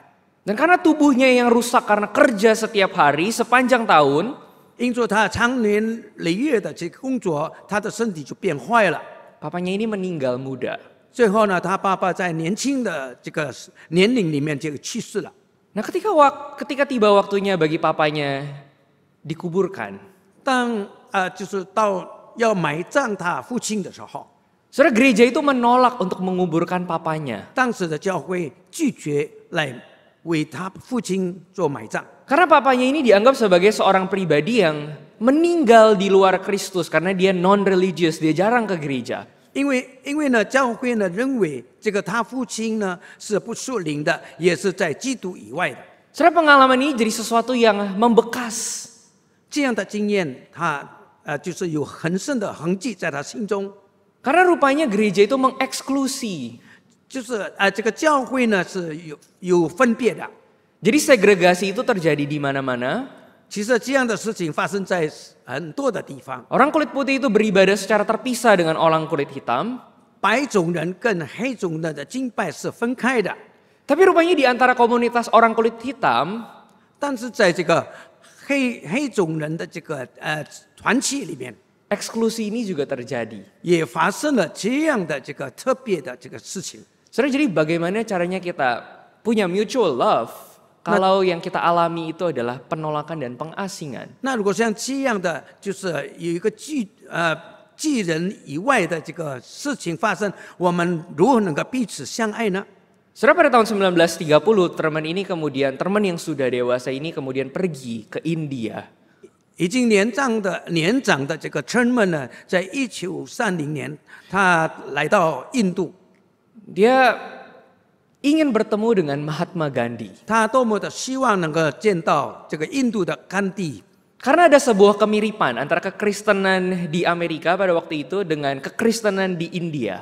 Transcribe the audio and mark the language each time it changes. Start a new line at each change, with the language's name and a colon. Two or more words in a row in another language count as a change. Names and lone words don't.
Indonesian: Dan karena tubuhnya yang rusak karena kerja setiap hari sepanjang tahun,
Chinese: 因此他长年累月的这个工作，他的身体就变坏了。
Indonesian: papanya ini meninggal muda.
Chinese: 最后呢，他爸爸在年轻的这个年龄里面就去世了。
Indonesian: Nah, ketika tiba waktunya bagi papanya dikuburkan,
Chinese: 当就是到要埋葬他父亲的时候，
Indonesian: saudara, gereja itu menolak untuk menguburkan papanya.
Chinese: 当时的教会拒绝来为他父亲做埋葬。
Indonesian: Karena papanya ini dianggap sebagai seorang pribadi yang meninggal di luar Kristus karena dia non-religious, dia jarang ke gereja.
Chinese: 因为呢，教会呢认为这个他父亲呢是不属灵的，也是在基督以外的。
Indonesian: Saudara, pengalaman ini jadi sesuatu yang membekas.
Chinese: 这样的经验，他就是有很深的痕迹在他心中。
Indonesian: Karena rupanya gereja itu mengeksklusi.
Chinese: 就是这个教会呢是有分别的。
Indonesian: Jadi segregasi itu terjadi di mana-mana.
Chinese: 其实这样的事情发生在很多的地方。
Indonesian: Orang kulit putih itu beribadah secara terpisah dengan orang kulit hitam.
Chinese: 白种人跟黑种人的敬拜是分开的，
Indonesian: Tapi rupanya di antara komunitas orang kulit hitam,
Chinese: 但是在这个黑种人的这个团体里面，
Indonesian: eksklusi ini juga terjadi.
Chinese: 也发生了这样的这个特别的这个事情。
Indonesian: Saudara, jadi bagaimana caranya kita punya
English: mutual love
Indonesian: kalau yang kita alami itu adalah penolakan dan pengasingan?
Chinese: 那如果像这样的，就是有一个寄人以外的这个事情发生，我们如何能够彼此相爱呢？
Indonesian: Saudara, pada tahun 1930, teman yang sudah dewasa ini kemudian pergi ke India.
Chinese: 已经年长的这个村们呢，在1930年，他来到印度，
Indonesian: Dia ingin bertemu dengan Mahatma Gandhi.
Chinese: 他多么的希望能够见到这个印度的甘地。
Indonesian: Karena ada sebuah kemiripan antara kekristenan di Amerika pada waktu itu dengan kekristenan di India.